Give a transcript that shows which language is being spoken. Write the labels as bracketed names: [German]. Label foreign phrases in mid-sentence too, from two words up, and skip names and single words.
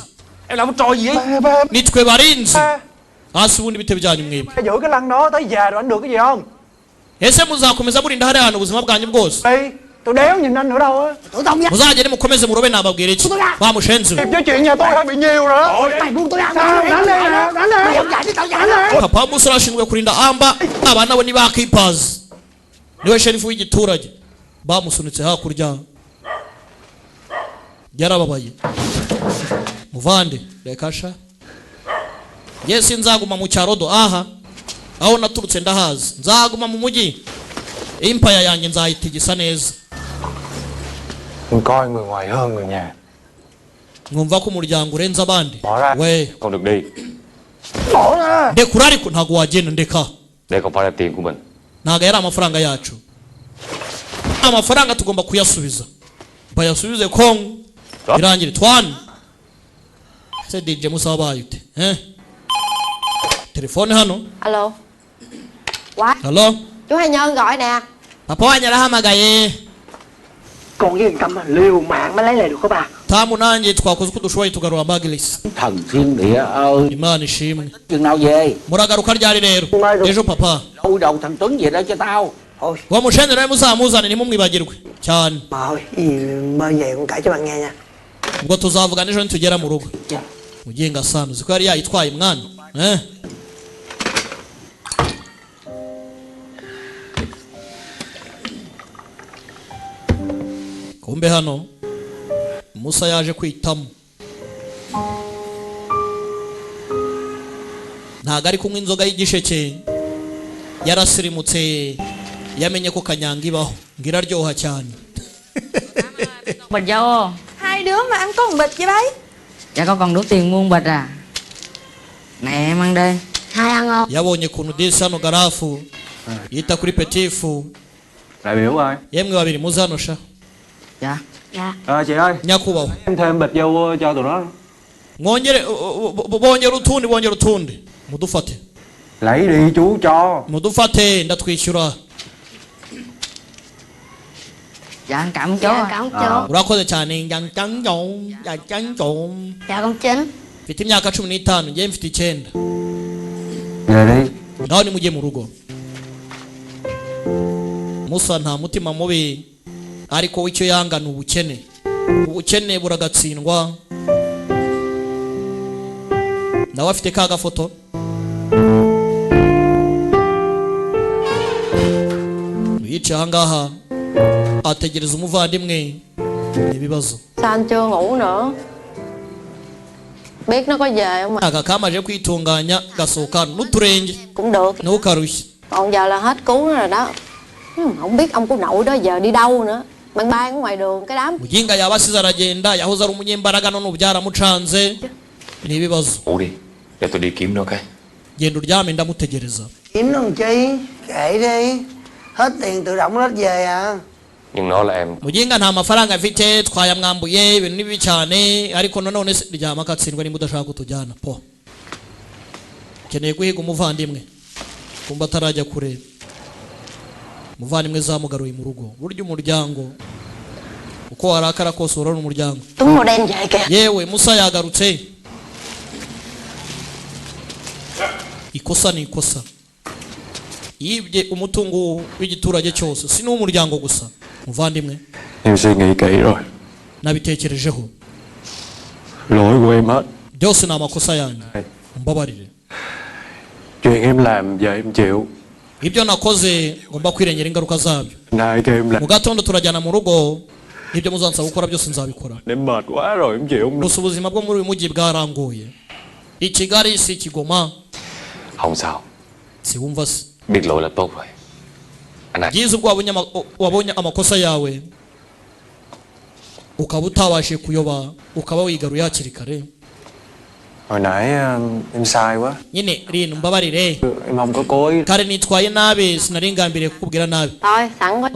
[Vietnamese] Em làm cái trò gì ấy? [Kinyarwanda] nitwe barinzi hasi ubundi bite byanyu mwebwe [Vietnamese] Giữ cái lăng đó tới già rồi anh được cái gì không? [Kinyarwanda] ese muzakomeza murinda hariya hantu ubuzima bwanyu bwose [Vietnamese] Đi. Tôi đéo nhìn anh nữa đâu á. Tụi tao nha. [Kinyarwanda] muzagende mukomeze murobe nababwira iki bamushenze [Vietnamese] Kịp với chuyện nhà tôi hơi bị nhiều rồi. Mày buông tao ra. Đánh đi nè, đánh đi. Mày không dạy thì tao dạy nè. [Kinyarwanda] papa w'umusore ashinzwe kurinda amba abana bo nibakipazi niwe sherifu w'igiturage bamusunitse hakurya yarababaye muvande reka sha yesi nzaguma mu cyarodo aha aho naturutse ndahazi nzaguma mu mujyi impaya yanjye nzayitigisa neza [Vietnamese] Đừng coi người ngoài hơn người nhà. [Kinyarwanda] mwumva ko umuryango urenze abandi [Vietnamese] Bỏ ra. [Kinyarwanda] we [Vietnamese] Không được đi. Bỏ ra. [Kinyarwanda] ndekura ariko ntago wagenda ndeka [Vietnamese] Đây không phải là tiền của mình. [Kinyarwanda] ntago yari amafaranga yacu amafaranga tugomba kuyasubiza bayasubize Kongo irangire twana se DJ Musa wabaye ute telefone hano [Vietnamese] Alo. Quá. [Kinyarwanda] hello [Vietnamese] Chú Hai Nhân gọi nè. [Kinyarwanda] papa wanjye arahamagaye [Vietnamese] Còn cái yên tâm mà liều mạng mới lấy lại được có bà. [Kinyarwanda] tamu nanjye twakoze uko dushoboye tugarura Maglis [Vietnamese] Thần thiên địa ơi, [Kinyarwanda] Imana ishimwe [Vietnamese] chừng nào về? [Kinyarwanda] muragaruka ryari rero ejo papa [Vietnamese] Đôi đầu thằng Tuấn về đó cho tao. Thôi, [Kinyarwanda] wamushenze nawe muzamuzane ntimumwibagirwe cyane [Vietnamese] mà thôi, cái gì mơ về cũng kể cho bạn nghe nha. [Kinyarwanda] ubwo tuzavugana ejo nitugera mu rugo mugenga sana uziko yari yayitwaye mwana kumbe hano Musa yaje kwitamo ntago ari kunywa inzoga y'igisheke yarasirimutse yamenye ko kanyanga ibaho ngo iraryoha cyane [Vietnamese] Bịch dâu. Hai đứa mà ăn có một bịch vậy bấy. Dạ con còn đủ tiền mua bịch à? Nè em ăn đi. Hai ăn không? [Kinyarwanda] yabonye ukuntu disi hano garafu yita kuri petifu [Vietnamese] Đại biểu ơi. [Kinyarwanda] yemwe babiri muze hano sha [Vietnamese] Dạ. Dạ. Chị ơi. [Kinyarwanda] nyakubahwa [Vietnamese] Em thêm bịch dâu cho tụi nó. [Kinyarwanda] mwongere bongera utundi mudufate [Vietnamese] Lấy đi chú cho. [Kinyarwanda] mudufate ndatwishyura [Vietnamese] Dạ anh cảm ơn chú. Dạ, ạ. cảm ơn chú. [Kinyarwanda] urakoze cyane njyancanjon [Vietnamese] Dạ con Chính. [Kinyarwanda] mfite imyaka 15 ngiye mfite 9 [Vietnamese] Về đi. [Kinyarwanda] naho nimujye mu rugo Musa nta mutima mubi ariko icyo yanga ni ubukene buragatsindwa nawe afite ka gafoto yicaye ahangaha ategereza umuvandimwe ibibazo [Vietnamese] Sao anh chưa ngủ nữa? Biết nó có về không mà? [Kinyarwanda] aka kamaje kwitunganya gasohoka n'uturenge [Vietnamese] Cũng được. [Kinyarwanda] ntukarushye [Vietnamese] Còn giờ là hết cứu nó rồi đó. Không biết ông cô nội đó giờ đi đâu nữa. Bạn bay ở ngoài đường cái đám. [Kinyarwanda] muginga yabasize aragenda yahoze ari umunyembaraga none byaramucanze ni ibibazo [Vietnamese] Ngủ đi. Để tôi đi kiếm nó cái. [Kinyarwanda] genda uryame ndamutegereza [Vietnamese] Kiếm nó làm chi? Kệ đi. Hết tiền tự động nó hết về à. Nhưng nó là em. [Kinyarwanda] muginga nta mafaranga afite twayamwambuye ibintu ni bibi cyane ariko nanone ryama akatsindwa nimba udashaka kutujyana po keneye guhiga umuvandimwe kumva atarajya kure umuvandimwe zamugaruye mu rugo. Burya umuryango uko warakara kose urona umuryango. Tuấn màu đen vậy kìa. Yewe Musa yagarutse. Ikosa ni ikosa. Yibye umutungo w'igiturage cyose, si n'umuryango gusa. Muvandimwe, [Vietnamese] Em suy nghĩ kỹ rồi. [Kinyarwanda] nabitekerejeho. [Vietnamese] Lỗi của em hết. [Kinyarwanda] Byose ni amakosa yanjye. Mbabarire. [Vietnamese] Chuyện em làm giờ em chịu. [Kinyarwanda] Ibyo nakoze ngomba kwirengera ingaruka zabyo. [Vietnamese] Nay kêu em làm. [Kinyarwanda] Mu gatondo turajyana mu rugo, ibyo muzansaba gukora byose nzabikora. [Vietnamese] Em mệt quá rồi em chịu không được. [Kinyarwanda] Gusa ubuzima bwo muri uyu mujyi bwarangoye. I Kigali si Kigoma. [Vietnamese] Không sao, [Kinyarwanda] Siwumva se. [Vietnamese] biết lỗi là tốt rồi. Anh này, [Kinyarwanda] Byiza ubwo wabonye amakosa yawe ukaba utabashije kuyoba, ukaba wigaruye hakiri kare. [Vietnamese] Hồi nãy em sai quá. [Kinyarwanda] Nyine Rin, mbabarire. [Vietnamese] Em không có cố ý. [Kinyarwanda] Kare nitwaye nabi, sinari ngambiriye kukubwira nabi. [Vietnamese] Thôi sẵn quá